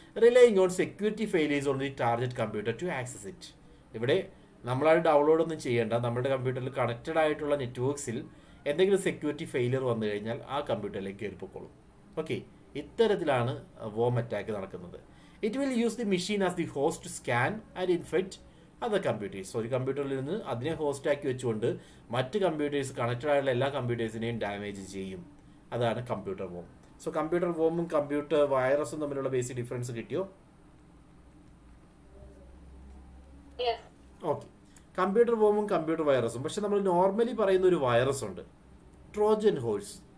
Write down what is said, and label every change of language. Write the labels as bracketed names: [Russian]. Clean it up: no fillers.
[English] Relying on security failures on the target computer to access it. [Malayalam] ഇവിടെ നമ്മളായിട്ട് download ഒന്നും ചെയ്യേണ്ട, നമ്മുടെ കമ്പ്യൂട്ടറിൽ കണക്റ്റഡ് ആയിട്ടുള്ള നെറ്റ്വർക്ക്സിൽ എന്തെങ്കിലും സെക്യൂരിറ്റി ഫെയിലിയർ വന്നു കഴിഞ്ഞാൽ ആ കമ്പ്യൂട്ടറിലേക്ക് കയറിപ്പോക്കോളും. ഓക്കെ, ഇത്തരത്തിലാണ് വോം അറ്റാക്ക് നടക്കുന്നത്. [English] It will use the machine as the host to scan and infect other computers. [Malayalam] So ഒരു കമ്പ്യൂട്ടറിൽ നിന്ന് അതിനെ ഹോസ്റ്റ് ആക്കി വെച്ചുകൊണ്ട് മറ്റ് കമ്പ്യൂട്ടേഴ്സ് കണക്റ്റഡ് ആയിട്ടുള്ള എല്ലാ കമ്പ്യൂട്ടേഴ്സിനെയും ഡാമേജ് ചെയ്യും. അതാണ് computer warm. So computer വോമും computer വൈറസും തമ്മിലുള്ള ബേസിക് ഡിഫറൻസ് കിട്ടിയോ? Okay, computer വോമും computer വൈറസും. പക്ഷെ നമ്മൾ നോർമലി പറയുന്ന ഒരു വൈറസ് ഉണ്ട്, ട്രോജൻ ഹോഴ്സ്.